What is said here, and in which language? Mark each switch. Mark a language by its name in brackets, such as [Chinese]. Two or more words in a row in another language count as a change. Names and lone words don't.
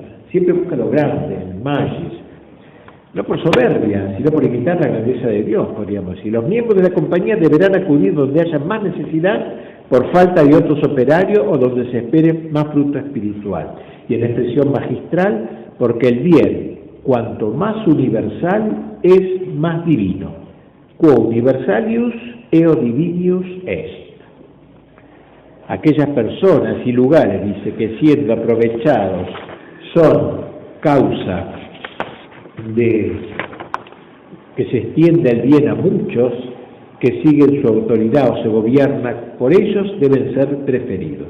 [Spanish] Siempre busca lo grande, el magis, no por soberbia, sino por imitar la grandeza de Dios, podríamos decir. Los miembros de la compañía deberán acudir donde haya más necesidad por falta de otros operarios o donde se espere más fruto espiritual. Y en expresión magistral, porque el bien, cuanto más universal, es más divino. [Latin] Quo universalius eo divinius est. [Spanish] Aquellas personas y lugares, dice, que siendo aprovechados son causa de que se extienda el bien a muchos que siguen su autoridad o se gobierna por ellos, deben ser preferidos.